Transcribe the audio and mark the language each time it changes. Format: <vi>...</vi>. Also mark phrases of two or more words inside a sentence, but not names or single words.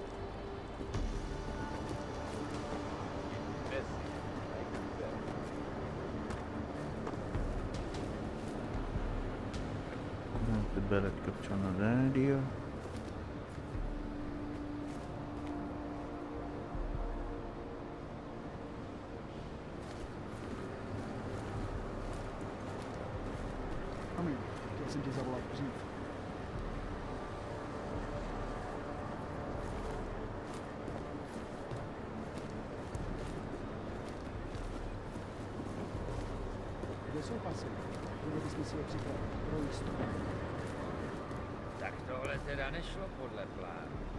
<hu>Be lehet kapcsolni a rádió.</hu> <cs>Jsem tě zavolal dřív. Kde jsou pasy? Měli bychom si je připravit pro jistotu. Tak tohle teda nešlo podle plánu.</cs>